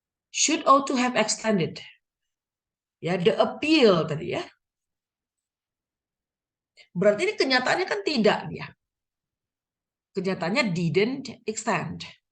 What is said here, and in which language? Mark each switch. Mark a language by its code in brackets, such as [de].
[en] Should ought to have extended. [id] Ya, [en] the appeal [id] tadi ya. Berarti ini kenyataannya kan tidak dia. Kenyataannya [en] didn't extend.